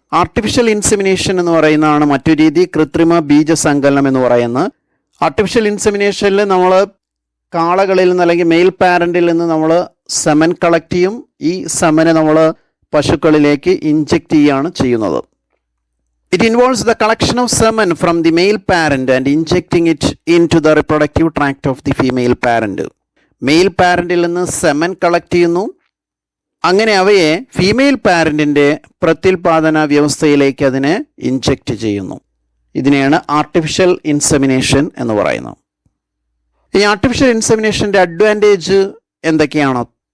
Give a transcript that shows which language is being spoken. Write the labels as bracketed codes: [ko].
[ml] Artificial insemination എന്ന് പറയുന്നതാണ് മറ്റൊരു രീതി, കൃത്രിമ ബീജസങ്കലനം എന്ന് പറയുന്നത്. ആർട്ടിഫിഷ്യൽ ഇൻസെമിനേഷനിൽ നമ്മൾ കാളകളിൽ നിന്ന് അല്ലെങ്കിൽ മെയിൽ പാരൻറ്റിൽ നിന്ന് നമ്മൾ സെമൻ കളക്ട് ചെയ്യും. ഈ സെമനെ നമ്മൾ പശുക്കളിലേക്ക് ഇഞ്ചെക്റ്റ് ചെയ്യുകയാണ് ചെയ്യുന്നത്. [en] It involves the collection of semen from the male parent and injecting it into the reproductive tract of the female parent. [ml] Mail പാരൻറ്റിൽ നിന്ന് സെമൻ കളക്ട് ചെയ്യുന്നു, അങ്ങനെ അവയെ ഫീമെയിൽ പാരൻറ്റിൻ്റെ പ്രത്യുൽപാദന വ്യവസ്ഥയിലേക്ക് അതിനെ ഇഞ്ചെക്റ്റ് ചെയ്യുന്നു. ഇതിനെയാണ് ആർട്ടിഫിഷ്യൽ ഇൻസെമിനേഷൻ എന്ന് പറയുന്നത്. ഈ ആർട്ടിഫിഷ്യൽ ഇൻസെമിനേഷൻ്റെ അഡ്വാൻറ്റേജ് എന്തൊക്കെയാണോ?